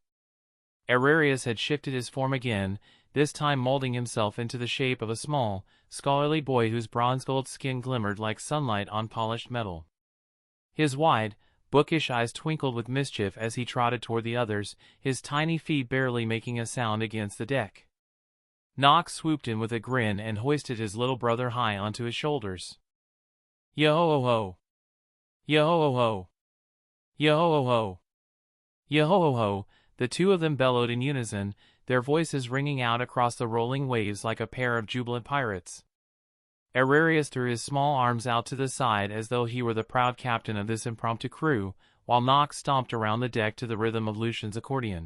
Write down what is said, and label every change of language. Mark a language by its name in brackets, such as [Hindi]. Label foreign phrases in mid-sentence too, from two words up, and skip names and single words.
[English] Arrerius had shifted his form again, this time molding himself into the shape of a small, scholarly boy whose bronze-gold skin glimmered like sunlight on polished metal. His wide, bookish eyes twinkled with mischief as he trotted toward the others, his tiny feet barely making a sound against the deck. Nox swooped in with a grin and hoisted his little brother high onto his shoulders. Yo-ho-ho-ho! Yo-ho-ho-ho! Yo-ho-ho-ho! Yo-ho-ho-ho! The two of them bellowed in unison, their voices ringing out across the rolling waves like a pair of jubilant pirates. Arrerius threw his small arms out to the side as though he were the proud captain of this impromptu crew, while Nox stomped around the deck to the rhythm of Lucian's accordion.